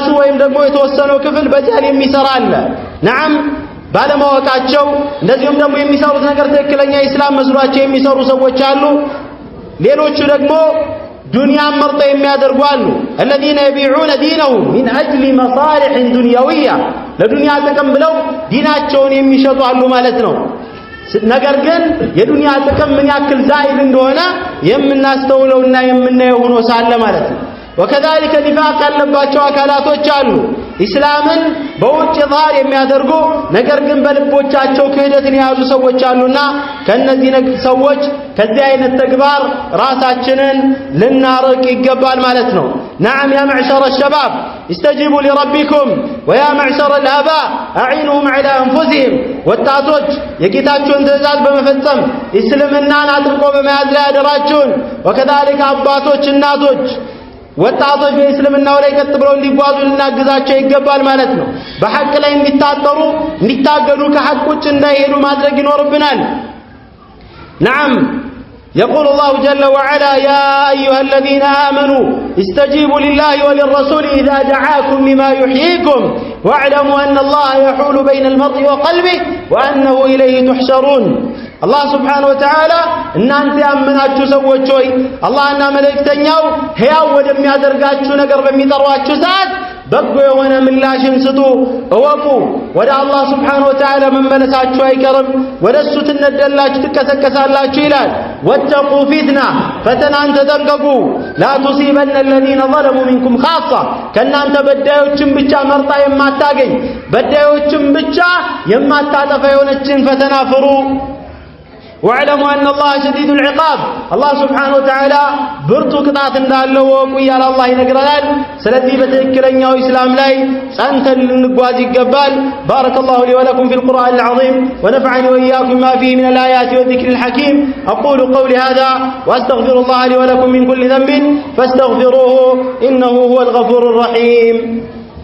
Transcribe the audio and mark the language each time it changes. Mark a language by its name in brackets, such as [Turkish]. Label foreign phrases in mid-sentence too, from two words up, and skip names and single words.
[Amharic] ወይም ደግሞ የተወሰነው ክፍል በጃል የሚሰራ አለ ነዓም ባለማወቃቸው እንደዚሁም ደግሞ የሚሰሩት ነገር ትክክለኛ ኢስላም መስሏቸው የሚሰሩ ሰዎች አሉ። ሌሎቹ ደግሞ ዱንያን መርጠው የሚያደርጉ አሉ። [Arabic] الذين يبيعون دينهم من أجل مصالح دنيوية [Amharic] ለዱንያ ጥቅም ብለው ዲናቸውን የሚሸጡ አሉ ማለት ነው። ነገር ግን የዱንያ ጥቅም ምን ያክል ዛኢል እንደሆነ የምናስተውለውና የምናየው ሆኖ ሳለ ማለት ነው። وكذلك ኒፋቅ ያለባቸው አካላቶች አሉ ኢስላምን በውጭ ዛር የሚያደርጉ ነገር ግን በልቦቻቸው ክህደትን የያዙ ሰዎች አሉና ከነዚህ ሰዎች ከዚህ አይነት ተግባር ራሳችንን ልናርቅ ይገባል ማለት ነው። [Arabic] نعم يا معشر الشباب استجيبوا لربكم ويا معشر الآباء أعينهم على أنفسهم [Amharic] ወጣቶች የጌታችሁን ትእዛዝ በመፈጸም እስልምናን አጥብቆ በመያዝ ላይ አደራችሁን። وكذلك አባቶች እናቶች ወጣቶች በእስልምናው ላይ ቀጥ ብለው እንዲጓዙ ልናግዛቸው ይገባል ማለት ነው። በሐቅ ላይ እንዲታገዱ ከሐቅ ውጭ እንዳይሄዱ ማድረግ ይኖርብናል። [Arabic] نعم يقول الله جل وعلا يا أيها الذين آمنوا استجيبوا لله وللرسول إذا دعاكم لما يحييكم واعلموا أن الله يحول بين المرء وقلبه وأنه إليه تحشرون الله سبحانه وتعالى [Amharic] እናንተ ያመናችሁ ሰዎች ሆይ አላህና መልእክተኛው ሕያው ወደሚያደርጋችሁ ነገር በሚጠሯችሁ ሰዓት በጎ የሆነ ምላሽን ስጡ እወቁ። ወደ አላህ [Arabic] سبحانه وتعالى [Amharic] መመለሳችሁ አይቀርም ወደሱ ትነደላችሁ ትከሰከሳላችሁ ይላል። [Arabic] واتقوا فتنة [Amharic] ፈተናን ተጠንቀቁ [Arabic] لا تصيبن الذين ظلموا منكم خاصة [Amharic] ከናንተ በዳዮችን ብቻ መርጣ የማታገኝ በዳዮችን ብቻ የማታጠፋ የሆነችን ፈተና ፍሩ። [Arabic] واعلموا أن الله شديد العقاب الله سبحانه وتعالى برتو قطعت [Amharic] እንዳለው ወቁ ይላል አላህ ይነግረናል። ስለዚህ በትክክለኛው እስላም ላይ ጸንተን ልንጓዝ ይገባል። [Arabic] بارك الله لي ولكم في القرآن العظيم ونفعني وإياكم ما فيه من الآيات والذكر الحكيم أقول قولي هذا وأستغفر الله لي ولكم من كل ذنب فاستغفروه إنه هو الغفور الرحيم.